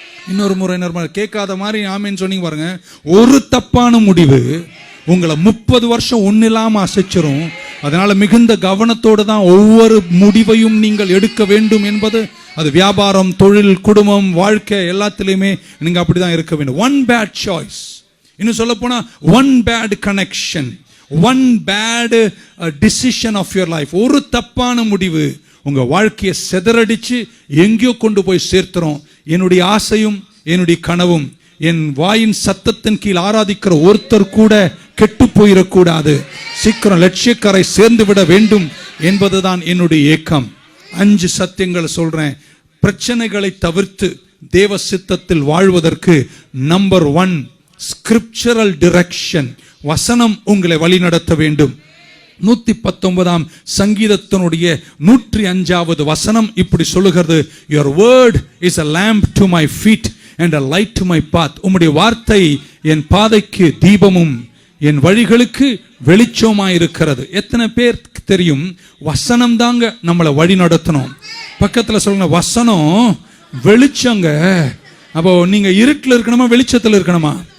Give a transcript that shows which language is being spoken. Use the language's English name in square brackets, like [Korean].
[Tamil] இன்னொரு முறை கேட்காத மாதிரி ஆமேன்னு சொன்னீங்க பாருங்க. ஒரு தப்பான முடிவு உங்களை 30 வருஷம் ஒன்னும் இல்லாம அசைச்சிரும். அதனால மிகுந்த கவனத்தோடு தான் ஒவ்வொரு முடிவையும் நீங்கள் எடுக்க வேண்டும் என்பது. அது வியாபாரம், தொழில், குடும்பம், வாழ்க்கை எல்லாத்திலையுமே நீங்க அப்படிதான் இருக்க வேண்டும். [English] 1 bad choice, [Tamil] இன்னும் சொல்ல போனா [English] 1 bad connection, 1 bad decision of your life. [Tamil] ஒரு தப்பான முடிவு உங்க வாழ்க்கையை சிதறடிச்சு எங்கேயோ கொண்டு போய் சேர்த்துரும். என்னுடைய ஆசையும் என்னுடைய கனவும் என் வாயின் சத்தத்தின் கீழ் ஆராதிக்கிற ஒருத்தர் கூட கெட்டு போயிடக்கூடாது, சீக்கிரம் லட்சியக்காரை சேர்ந்து விட வேண்டும் என்பதுதான் என்னுடைய ஏக்கம். 5 சத்தியங்களை சொல்றேன். பிரச்சனைகளை தவிர்த்து தேவ சித்தத்தில் வாழ்வதற்கு நம்பர் 1, ஸ்கிரிப்சரல் டிரெக்ஷன். வசனம் உங்களை வழி நடத்த வேண்டும். 119ஆம் சங்கீதத்தினுடைய 105வது வசனம் இப்படி சொல்லுகிறது, [English] your word is a lamp to my feet and a light to my path. [Tamil] உம்முடைய வார்த்தை என் பாதைக்கு தீபமும் என் வழிகளுக்கு வெளிச்சமாயிருக்கிறது. எத்தனை பேருக்கு தெரியும் வசனம் தாங்க நம்மளை வழி நடத்தணும்? பக்கத்துல சொல்லுங்க, வசனம் வெளிச்சங்க. அப்போ நீங்க இருட்டில் இருக்கணுமா வெளிச்சத்தில் இருக்கணுமா?